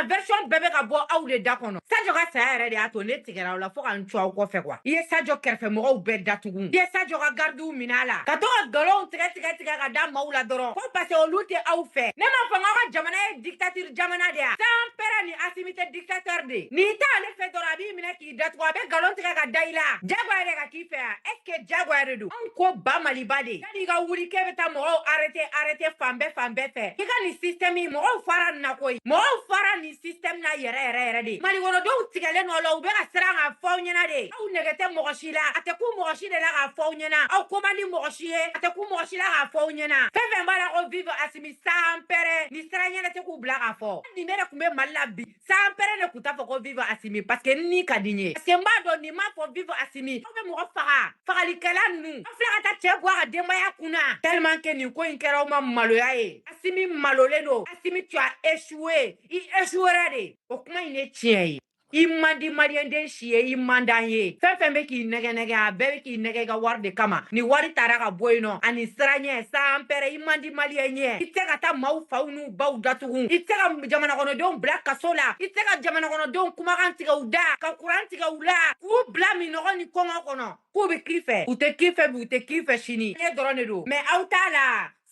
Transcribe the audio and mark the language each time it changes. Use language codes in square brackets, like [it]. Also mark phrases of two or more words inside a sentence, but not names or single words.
[bm] version bɛɛ bɛ ka bɔ aw de da kɔnɔ Sadio ka saya yɛrɛ de y'a to ne tigɛra aw la fo ka n cu aw kɔfɛ quoi i ye Sadio kɛrɛfɛmɔgɔw bɛɛ datugu i ye Sadio ka gardiw minɛ a la ka to ka galonw tigɛ ka da maaw la dɔrɔn ko [fr] parce que [bm] olu tɛ aw fɛ ne m'a fɔ n k'aw ka jamana ye dictature jamana de ya San Pɛrɛ ni Asimi tɛ dictateur de n'i t'ale fɛ dɔrɔn a b'i minɛ k'i datugu a bɛ galon tigɛ ka da i la jagoya de ka k'i fɛ yan [fr] est ce que [bm] jagoya de don anw ko ba Maliba de yan'i ka wuli k'e bɛ taa mɔgɔw arrêter fan bɛɛ fɛ i ka nin système in mɔgɔw fara nin na koyi mɔgɔw fara nin système na yɛrɛ de malikɔnɔdenw tigɛlen nɔ la u bɛ ka siran k'a fɔ aw ɲɛna de aw nɛgɛ tɛ mɔgɔ si la a tɛ ku mɔgɔ si de la k'a fɔ aw ɲɛna aw ko man di mɔgɔ si ye a tɛ ku mɔgɔ si la k'a fɔ aw ɲɛna fɛn fɛn b'a la ko vive Asimi San Pɛrɛ ni sira ɲɛnɛ tɛ k'u bila k'a fɔ nin ne de tun bɛ Mali la bi San Pɛrɛ de tun t'a fɔ ko vive Asimi [fr] parce que [bm] ni ka di n ye [fr] parce que [bm] n b'a dɔn nin m'a fɔ vive Asimi aw bɛ mɔgɔ faga fagalikɛla ninnu aw filɛ ka taa cɛ bɔ a ka denbaya kunna [fr] tellement que [bm] nin ko in kɛra aw ma maloya ye Asimi malolen don Asimi [fr] tu as échoué [bm] i échouera de o kuma in ye tiɲɛ ye i man di maliyɛnden si ye i man d'an ye fɛn fɛn bɛ k'i nɛgɛ a bɛɛ bɛ k'i nɛgɛ i ka wari de kama ni wari taara ka bɔ yen nɔ ani siraɲɛ San Pɛrɛ i man di maliyɛn ye i tɛ ka taa maaw faw n'u baw datugu i tɛ ka jamana kɔnɔdenw bila kaso la i tɛ ka jamana kɔnɔdenw kumakan tigɛ u da ka kuran tigɛ u la k'u bila minɔgɔ ni kɔngɔ kɔnɔ k'u bɛ k'i fɛ u tɛ k'i fɛ bi u tɛ k'i fɛ sini e dɔrɔn de don mais aw t'a la